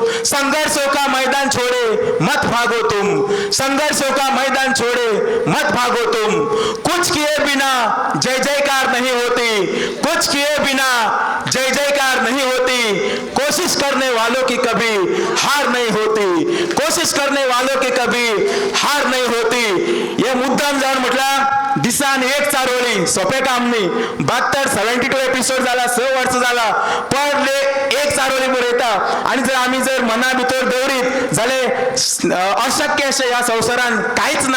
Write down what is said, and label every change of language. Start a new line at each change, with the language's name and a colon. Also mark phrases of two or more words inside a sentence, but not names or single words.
Hindi: संघर्षों का मैदान छोड़े मत भागो तुम, संघर्षों का मैदान छोड़े मत भागो तुम. कुछ किए बिना जय जयकार नहीं होती, कुछ किए बिना जय जयकार नहीं होती. कोशिश करने वालों की कभी हार नहीं होती, कोशिश करने वालों की कभी हार नहीं होती.
Konkani: हे मुद्दाम जावन म्हटल्यार दिसान एक चारोळी सोपें काम न्ही. 72 एपिसोड जाला, 6 वर्स जाला, पर एक चारोळी बरयता. आनी जर आमी जर मना भितर दवरीत जाल्यार अशक्य अशें ह्या संवसारान कांयच ना.